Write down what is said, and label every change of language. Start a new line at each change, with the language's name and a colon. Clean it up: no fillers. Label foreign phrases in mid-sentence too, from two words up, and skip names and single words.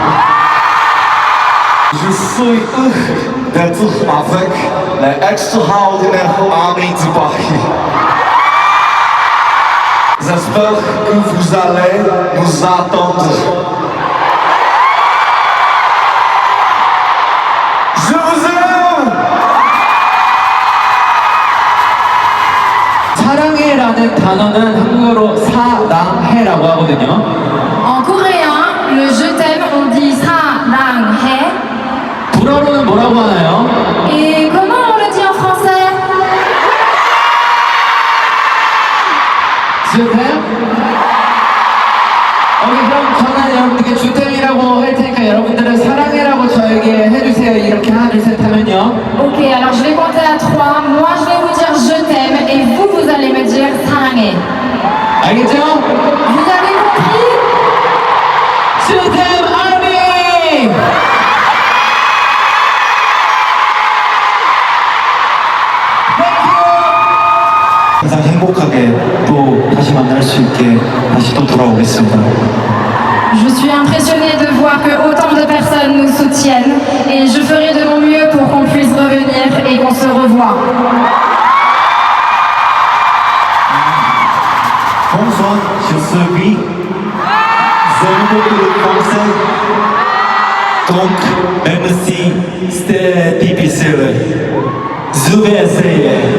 French: Je suis heureux d'être avec les extraordinaires ARMY de Paris. J'espère que vous allez nous attendre. Je vous aime!
Korean: 사랑해라는 단어는 한국어로 사랑해라고 하거든요.
French: En coréen, le je t'aime, on dit 사랑해.
Korean: 불어로는 뭐라고 하나요?
French: Et comment on le dit en français? je t'aime?
Korean: 그럼 저는 여러분들께 주템이라고 할 테니까 여러분들은 사랑해라고 저에게 해주세요. 이렇게 하나 둘 셋 하면요.
French: Ok, alors je vais compter à 3. Moi, je vais vous dire je t'aime et vous, vous allez me dire 사랑해.
Korean: 알겠죠?
French: Vous avez compris? je t'aime ARMY!
Korean: 항상 행복하게 또 다시 만날 수 있게 다시 또 돌아오겠습니다.
French: Je suis impressionnée de voir que autant de personnes nous soutiennent et je ferai de mon mieux pour qu'on puisse revenir et qu'on se revoie. Bonsoir, je suis Guy. J'aime beaucoup le français. Donc, même si c'était difficile, je vais essayer.